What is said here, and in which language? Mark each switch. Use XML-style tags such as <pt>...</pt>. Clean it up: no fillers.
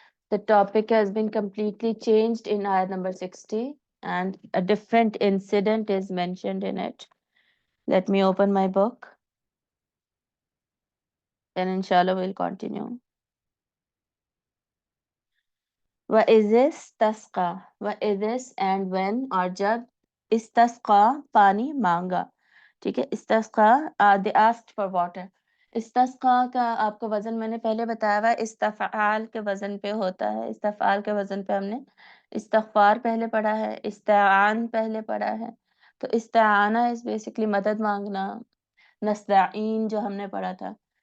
<en>The topic has been completely changed in ayah number 60 and a different incident is mentioned in it. Let me open my book. Then inshallah we'll continue.</en> <ar>وَإِذِ اسْتَسْقَى وَإِذِ</ar> <en>and when</en> <hi>और जब istasqa पानी मांगा. ठीक है,</hi> <en>istasqa they asked for water.</en> <hi>istasqa का आपको वजन मैंने पहले बताया हुआ है, इस्तफआल के वजन पे होता है. इस्तफआल के वजन पे हमने इस्तगफार पहले पढ़ा है, इस्ताआन पहले पढ़ा है. तो इस्ताआना</hi> <en>is basically</en> <hi>मदद मांगना. नस्तईन जो हमने पढ़ा था.</hi>